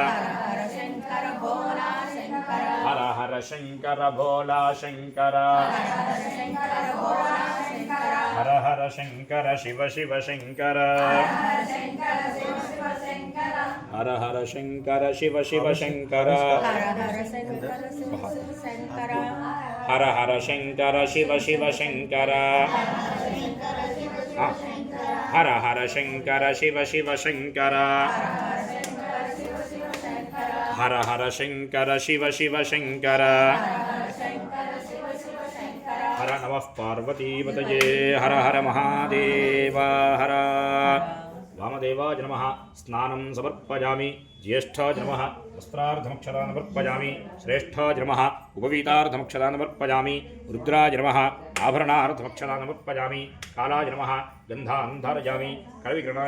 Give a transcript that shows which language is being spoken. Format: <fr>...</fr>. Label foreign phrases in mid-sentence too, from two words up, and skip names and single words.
<hi>हर हर शंकर भोला शंकर हर हर शंकर शिव शिव शंकर हर हर शंकर शिव शिव शंकर हर हर शंकर शिव शिव शंकर हर हर शंकर शिव शिव शंकर</hi> <sa>हर हर शंकर शिव शिव शंकर हर नमः पार्वतीपतये हर हर महादेव हर वामदेवाय नमः स्नानं समर्पयामि ज्येष्ठाय नमः वस्त्रार्धमक्षतान् समर्पयामि श्रेष्ठाय नमः उपवीतार्धमक्षतान् समर्पयामि रुद्राय नमः आभरणार्धमक्षतान् समर्पयामि कालाय नमः गन्धान् धारयामि करविग्रहणाय</sa>